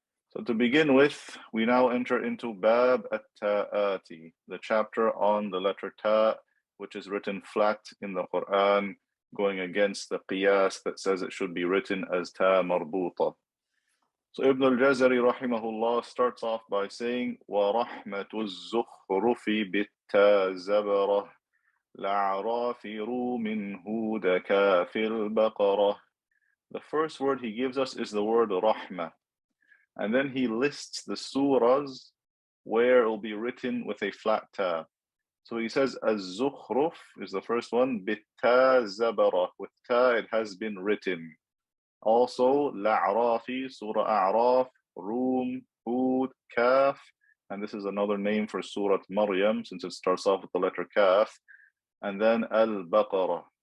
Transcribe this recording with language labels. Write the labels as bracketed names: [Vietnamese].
[English] So to begin with, we now enter into Bab at-Ta'ati, the chapter on the letter Ta, which is written flat in the Quran, going against the Qiyas that says it should be written as Ta marbuta. So Ibn al-Jazari rahimahullah starts off by saying, [Arabic] وَرَحْمَةُ الزُّخْرُفِ بِالتَّا زَبَرَةِ لَعْرَافِ رُومٍ هُودَ كَافِ الْبَقَرَةِ. [English] The first word he gives us is the word Rahmah. And then he lists the surahs where it will be written with a flat Ta. So he says, Az-Zukhruf is the first one, Bitta Zabara. With Ta it has been written. Also, La'rafi, Surah A'raf, Rum, Hud, Kaf, and this is another name for Surah Maryam since it starts off with the letter Kaf, and then Al-Baqarah.